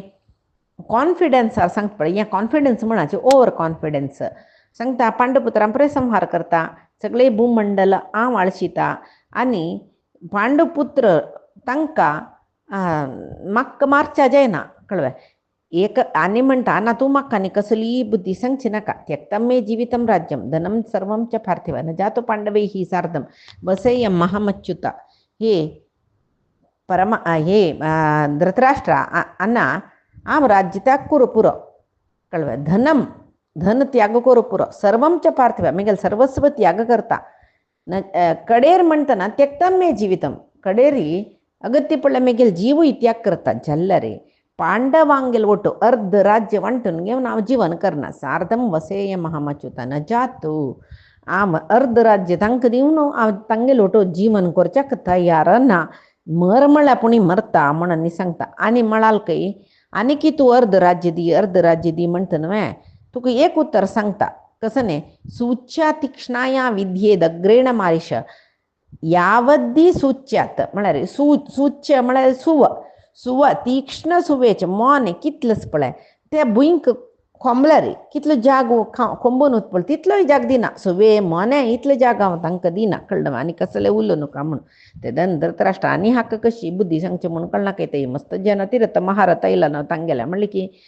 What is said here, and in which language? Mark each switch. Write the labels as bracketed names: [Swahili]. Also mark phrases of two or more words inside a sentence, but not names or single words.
[Konkani] कॉन्फिडन्सार सांगता पळय हें कॉन्फिडन्स म्हणाचे ओवर कॉन्फिडन्स सांगता पांडुपुत्रां पळय संहार करता सगळे भूमंडल हांव आळशिता आनी पांडुपुत्र तांकां म्हाका मारच्या जायना कळ्ळें एक आनी म्हणटा ना तूं म्हाका आनी कसली बुद्धी सांगची नाका [Sanskrit] त्यक्तं मे जीवितं राज्यं धनं सर्वं च पार्थिव न जातो पांडवैः सार्धं वसेयं महामच्युता हे [Konkani] धृतराष्ट्र अण्णा हांव राज्य त्याग करूं पुरो कळ्ळें धन त्याग करूं पुरो [Sanskrit] सर्वं च पार्थिव [Konkani] म्हगेलें सर्वस्व त्याग करता कडेर म्हणटना [Sanskrit] त्यक्तं मे जीवितं [Konkani] कडेरी अगत्य पडल्यार म्हगेलो जीवूय त्याग करता जाल्यार पांडवांगेल ओटो अर्ध राज्य वांटून घेवन हांव जीवन करना [Sanskrit] सार्धं वसेय महामच्युता न जातू [Konkani] हांव अर्ध राज्य तांकां दिवन हांव तांगेलो ओटो जीवन करच्याक तयार ना मर म्हळ्यार पुणी मरता म्हणून सांगता आनी म्हळालकय आनी की तूं अर्ध राज्य दी म्हणटा न्हय तुका एक उत्तर सांगता कसं [Sanskrit] न्ही सूच्या तीक्ष्णाया विद्येद अग्रेण मारिश यावद्दी सूच्यात म्हळ्यार [Konkani] सूच्य म्हळ्यार सुव तीक्ष्ण सुवेचें मोन कितलेंच पळय ते भुंयक खोंबल्यार कितलो जाग खोंबून वता तितलोय जाग दिना सुवे मोने इतलो जाग हांव तांकां दिना कळ्ळें आनी कसलें उरलो नका म्हूण ते धृतराष्ट्र आनी हाका कशी बुद्धी सांगची म्हूण कळना ते मस्त जन तिरत महारथ आयला न्हू तांगेल्या म्हणलें की